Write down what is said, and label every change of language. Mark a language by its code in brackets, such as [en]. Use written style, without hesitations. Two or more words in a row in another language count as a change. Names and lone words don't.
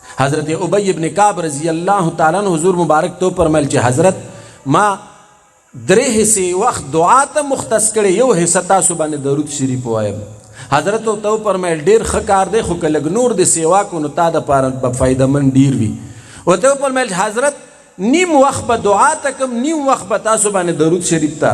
[ps] حضرت ابی ابن کعب [ar] رضی اللہ تعالیٰ عنہ [ps] حضور مبارک تو فرمایل چې حضرت ما درې حصے وخت دعا ته مختص کړي، یو حصہ تاسو باندې درود شریف وایم. حضرت تو فرمایل ډیر ښه کار دی، خو که لږ نور د سیوا کو نو تا دپاره به فایده مند ډیر وي. ورته وفرمیل حضرت نیم وخت به دعا ته کم، نیم وخت به تاسو باندې درود شریف ته.